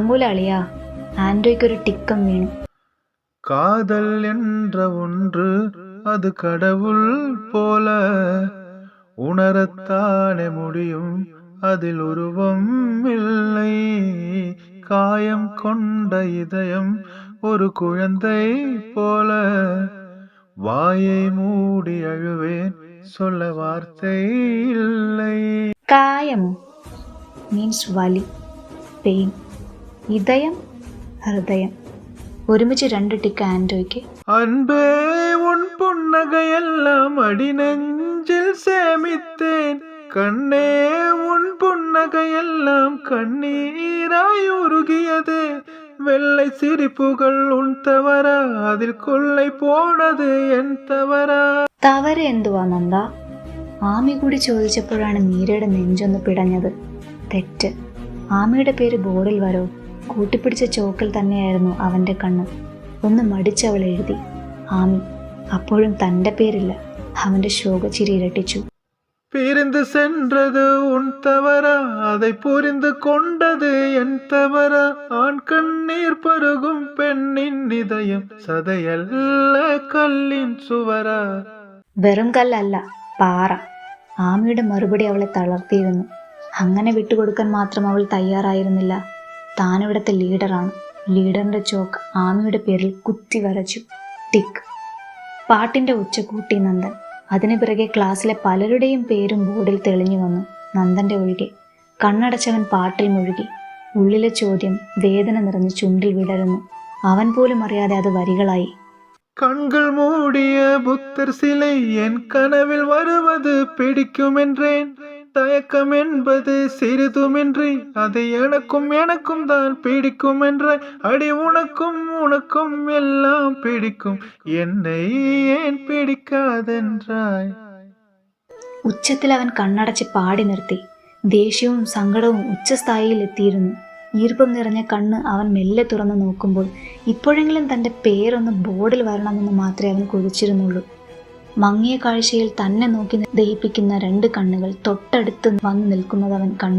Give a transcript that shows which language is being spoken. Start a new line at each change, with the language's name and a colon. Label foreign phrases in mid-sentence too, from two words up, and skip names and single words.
Malayalam: അളിയാ. ആൻഡ്രോയ്ക്കൊരു ടിക്കം വീണു.
Tamil: காதல் என்ற ஒன்று அது கடவுள் போல உணரத்தானே முடியும், அதில் உருவம் இல்லை. காயம் கொண்ட இதயம் ஒரு குழந்தை போல வாயை மூடி அழுவேன், சொல்ல வார்த்தை இல்லை.
Malayalam: കായമോ മീൻസ് വലി, പെയിൻ. ഇതയം, ഹൃദയം. ഒരുമിച്ച് 2 ടിക്ക് ആൻഡ്രോയ്ക്ക്.
Tamil: அன்பே உன் புன்னகையெல்லாம் அடி நெஞ்சில் சேமித்தேன், கண்ணே உன் புன்னகையெல்லாம் கண்ணீராய் உருகியது, வெள்ளை சிரிப்புகள் உன் தவறா, அதில் கொள்ளை போனது என் തവറാ.
Malayalam: തവര എന്തുവാ നന്ദ? ആമി കൂടി ചോദിച്ചപ്പോഴാണ് മീരയുടെ നെഞ്ചൊന്ന് പിടഞ്ഞത്. തെറ്റ്. ആമിയുടെ പേര് ബോർഡിൽ വരോ? കൂട്ടിപ്പിടിച്ച ചോക്കിൽ തന്നെയായിരുന്നു അവൻ്റെ കണ്ണ്. ഒന്ന് മടിച്ചവൾ എഴുതി ആമി. അപ്പോഴും തൻ്റെ പേരില്ല. അവൻ്റെ ശോകച്ചിരി ഇരട്ടിച്ചു.
Tamil: பிரிந்து சென்றது உன் தவறா, அதை புரிந்து கொண்டது என் தவறா, ஆண் கண்ணீர் பருகும் பெண்ணின் இதயம் சதையல்ல கல்லின் சுவரா.
Malayalam: വെറും കല്ലല്ല, പാറ. ആമിയുടെ മറുപടി അവളെ തളർത്തിയിരുന്നു. അങ്ങനെ വിട്ടുകൊടുക്കാൻ മാത്രം അവൾ തയ്യാറായിരുന്നില്ല. താനിവിടുത്തെ ലീഡറാണ്. ലീഡറിന്റെ ചോക്ക് ആമിയുടെ പേരിൽ കുത്തി വരച്ചു. ടിക്ക്. പാട്ടിന്റെ ഉച്ച കൂട്ടി നന്ദൻ. അതിനു പിറകെ ക്ലാസ്സിലെ പലരുടെയും പേരും ബോർഡിൽ തെളിഞ്ഞു വന്നു, നന്ദന്റെ ഒഴികെ. കണ്ണടച്ചവൻ പാട്ടിൽ മുഴുകി. ഉള്ളിലെ ചോദ്യം വേദന നിറഞ്ഞ് ചുണ്ടിൽ വിടരുന്നു. അവൻ പോലും അറിയാതെ അത് വരികളായി.
Tamil: கண்கள் மூடிய புத்தர் சிலை என் கனவில் வருவது பிடிக்கும் என்றேன், தயக்கம் என்பது சிறிதுமின்றி அதை எனக்கும் எனக்கும் தான் பிடிக்கும் என்ற, அடி உனக்கும் உனக்கும் எல்லாம் பிடிக்கும், என்னை ஏன் பிடிக்காதென்றாய்.
Malayalam: ഉച്ചത്തിൽ അവൻ കണ്ണടച്ച് പാടി നിർത്തി. ദേഷ്യവും സങ്കടവും ഉച്ചസ്ഥായിയിൽ എത്തിയിരുന്നു. ഈർപ്പം നിറഞ്ഞ കണ്ണ് അവൻ മെല്ലെ തുറന്നു നോക്കുമ്പോൾ ഇപ്പോഴെങ്കിലും തൻ്റെ പേരൊന്ന് ബോർഡിൽ വരണമെന്ന് മാത്രമേ അവൻ കൊതിച്ചിരുന്നുള്ളൂ. മങ്ങിയ കാഴ്ചയിൽ തന്നെ നോക്കി ദഹിപ്പിക്കുന്ന 2 കണ്ണുകൾ തൊട്ടടുത്ത് വന്നു നിൽക്കുന്നത് അവൻ കണ്ടു.